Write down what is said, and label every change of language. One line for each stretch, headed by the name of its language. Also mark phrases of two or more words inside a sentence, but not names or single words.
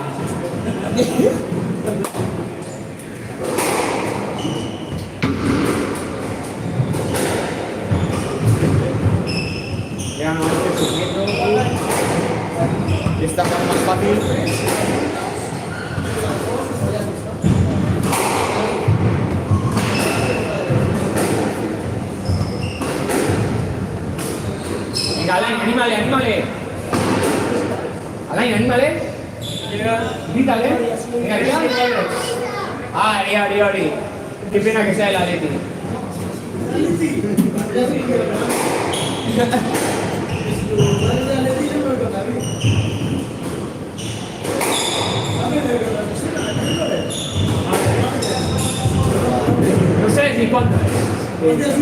Spanish: Ya no hay que subirlo. Y está más fácil. Venga, Alain, anímale, anímale. Alain, anímale. Grítale. Venga, grítale. Ari, Ari, Ari. Qué pena que sea el Atleti. No sé ni cuánto es.